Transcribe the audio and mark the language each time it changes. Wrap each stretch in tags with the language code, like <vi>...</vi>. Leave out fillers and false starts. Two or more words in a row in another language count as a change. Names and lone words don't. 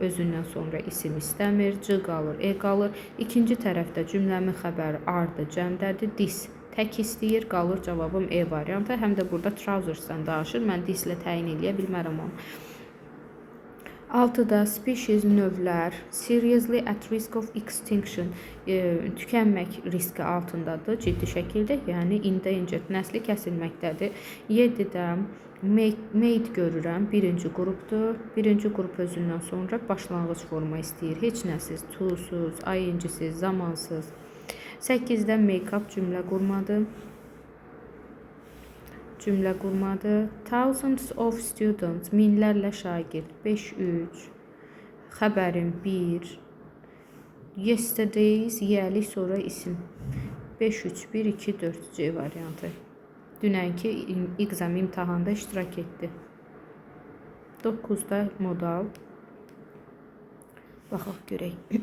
<az>Özündən sonra isim istəmir. C qalır, E qalır. İkinci tərəfdə cümləmin xəbəri are-dır, cəmdədir. This tək istəyir. Qalır cavabım E variantı. Həm də burada trousersdan danışır. Mən this ilə təyin edə bilmərəm onu.</az> <en>6-da species növlər seriously at risk of extinction,</en> <az>tükənmək riski altındadır ciddi şəkildə, yəni endangered, nəsli kəsilməkdədir. 7-də made görürəm, birinci qrupdur. Birinci qrup özündən sonra başlanğıc forma istəyir. Heç nəsiz, to-suz, ing-siz, zamansız. 8-də make-up cümlə qurmadır.</az> <en>Thousands of students,</en> <az>minlərlə şagird. 5-3. Xəbərim 1. Yesterday's, yiyəlik sonra isim. 5-3, 1-2-4 C variantı. Dünənki exam imtahanda iştirak etdi. 9-da modal. Baxaq görək.</az>